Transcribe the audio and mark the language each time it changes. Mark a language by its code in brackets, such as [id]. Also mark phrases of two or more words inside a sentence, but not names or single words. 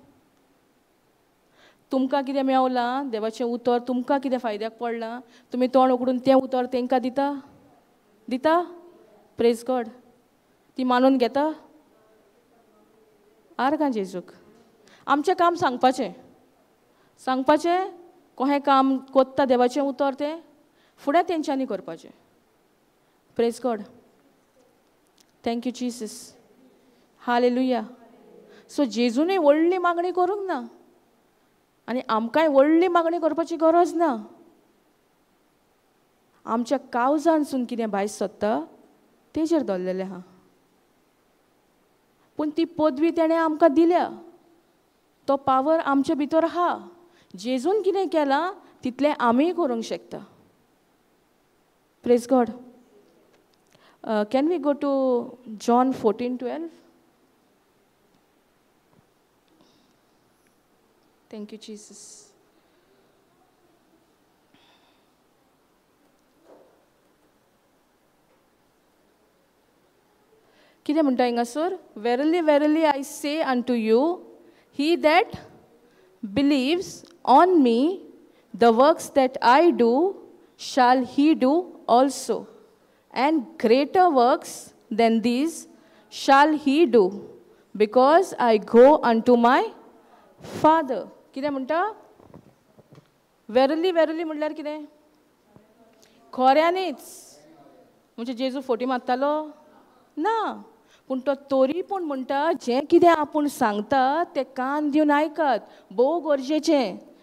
[kok] तुमकां कितें मेवलां देवाचें उतर, तुमकां कितें फायद्याक पडलां, तुमी तोंड उगडून तें उतर तांकां दिता? दिता? [en] Praise God. [kok] ती मानून घेता? आर्गां जेजूक. आमचें काम सांगपाचें. सांगपाचें कोहें काम कोत्ता देवाचें उतर तें फुडें तेंच्यांनी करपाचें. [en] Praise God. Thank you Jesus. हालेलुया. [kok] सो जेजूनय व्हडली मागणी करूंक ना आनी आमकांय व्हडली मागणी करपाची गरज ना. आमच्या काळजांतसून कितें भायर सरता तेजेर दवरलेलें आहा. पूण ती पदवी तेणें आमकां दिल्या. तो पावर आमचे भितर आहा. जेजून कितें केलां तितलें आमीय करूंक शकता. [en] Praise God. Can we go to John 14:12? Thank you Jesus. [kok] कितें म्हणटा हिंगासर? [en] Verily verily I say unto you, he that believeth on me, the works that I do shall he do also, and greater works than these shall he do, because I go unto my Father. [kok] कितें म्हणटा? [en] Verily verily [kok] म्हणल्यार कितें? खऱ्यांनीच. म्हणजे जेजू फोटी मारतालो? ना. पूण तो तरी पूण म्हणटा जें कितें आपूण सांगता तें कान दिवन आयकात. भोव गरजेचें.